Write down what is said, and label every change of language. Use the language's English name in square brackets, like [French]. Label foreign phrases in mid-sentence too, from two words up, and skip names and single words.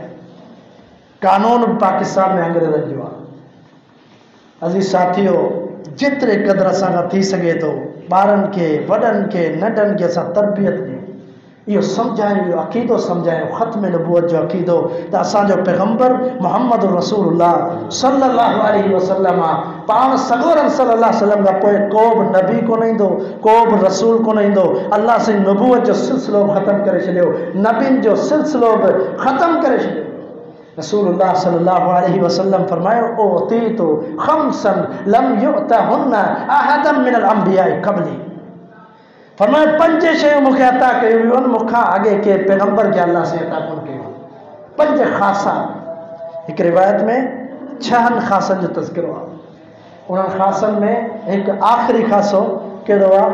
[Sindhi] कानून बि पाकिस्तान में अंग्रेज़नि जो आहे। अज़ीज़ साथियो, जेतिरे क़दुरु असां खां थी सघे थो ॿारनि खे, वॾनि खे, नंढनि खे असां तरबियत ॾियूं, इहो सम्झायूं, इहो अक़ीदो सम्झायूं, ख़त्म नबूवत जो अक़ीदो त असांजो पैगम्बर मुहम्मद [Arabic] رسول الله صلى الله عليه وسلم [Sindhi] पाण सगोरन [Arabic] صلى الله عليه وسلم [Sindhi] खां पोइ को बि नबी कोन ईंदो, को बि रसूल कोन ईंदो। अल्लाह साईं नबूवत जो सिलसिलो ख़त्म करे छॾियो, नबियुनि जो सिलसिलो बि ख़त्म करे छॾियो। [Arabic] رسول الله صلى الله عليه وسلم फरमायो, أوتيت خمسا لم يؤتهن أحدا من الأنبياء قبلي. [Sindhi] फरमायो 5 शयूं मूंखे अता कयूं वियूं आहिनि, मूंखां अॻे के पैगम्बर खे अल्लाह से अता कोन कयूं। 5 ख़ासा। हिकु रिवायत में 6 ख़ासनि जो तज़किरो आहे। उन्हनि ख़ासनि में हिकु आख़िरी ख़ासो कहिड़ो आहे?